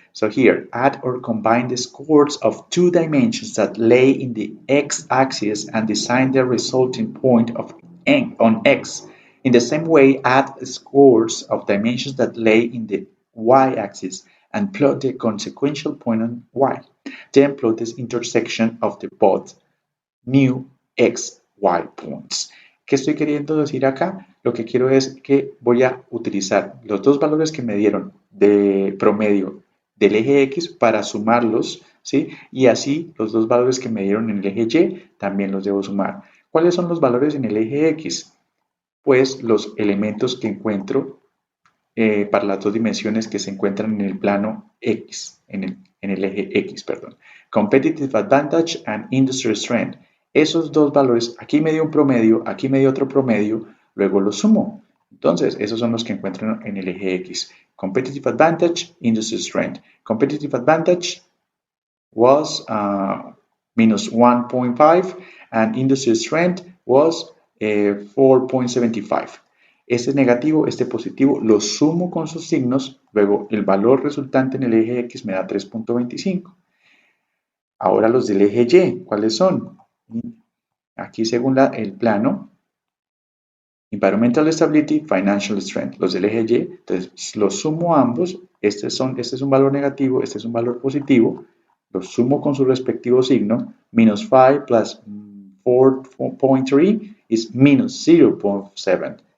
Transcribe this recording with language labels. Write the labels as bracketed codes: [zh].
[en] So here, add or combine the scores of two dimensions that lay in the x-axis and design the resulting point of n on x. In the same way, add scores of dimensions that lay in the y-axis and plot the consequential point on y. Then plot this intersection of the both new x, y points. [es] ¿Qué estoy queriendo decir acá? Lo que quiero es que voy a utilizar los dos valores que me dieron de promedio del eje X para sumarlos, ¿sí? Y así los dos valores que me dieron en el eje Y también los debo sumar. ¿Cuáles son los valores en el eje X? Pues los elementos que encuentro para las dos dimensiones que se encuentran en el plano X, en el eje X, perdón. [en] Competitive Advantage and Industry Strength. [es] Esos dos valores, aquí me dio un promedio, aquí me dio otro promedio, luego los sumo. Entonces, esos son los que encuentro en el eje X. [en] Competitive Advantage, Industry Strength. Competitive Advantage was minus 1.5 and Industry Strength was 4.75. [es] Este negativo, este positivo, lo sumo con sus signos, luego el valor resultante en el eje X me da 3.25. Ahora los del eje Y, ¿cuáles son? Aquí según el plano, Environmental Stability, Financial Strength, los del eje Y, entonces los sumo ambos, este es un valor negativo, este es un valor positivo, los sumo con su respectivo signo, minus 5 plus 4.3 is minus 0.7.